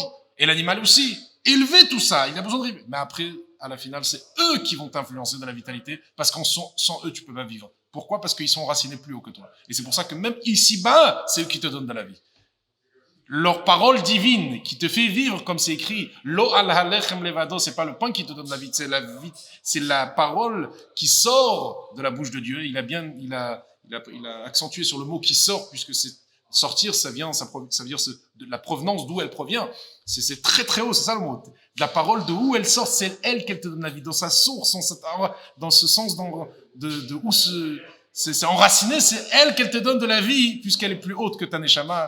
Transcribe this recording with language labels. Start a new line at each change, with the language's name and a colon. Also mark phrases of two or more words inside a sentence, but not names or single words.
French: Et l'animal aussi. Élever tout ça, il a besoin de vivre. Mais après, à la finale, c'est eux qui vont t'influencer dans la vitalité, parce sans eux, tu peux pas vivre. Pourquoi? Parce qu'ils sont enracinés plus haut que toi. Et c'est pour ça que même ici-bas, c'est eux qui te donnent de la vie. Leur parole divine qui te fait vivre, comme c'est écrit,
Hebrew: לא על הלחם לבדו,
French: c'est pas le pain qui te donne la vie, c'est la parole qui sort de la bouche de Dieu. Il a accentué sur le mot qui sort, puisque c'est sortir, ça vient de la provenance d'où elle provient. C'est très très haut, c'est ça le mot. La parole de où elle sort, c'est elle qu'elle te donne la vie, dans sa source, dans ce sens de où c'est enraciné, c'est elle qu'elle te donne de la vie, puisqu'elle est plus haute que ta neshama.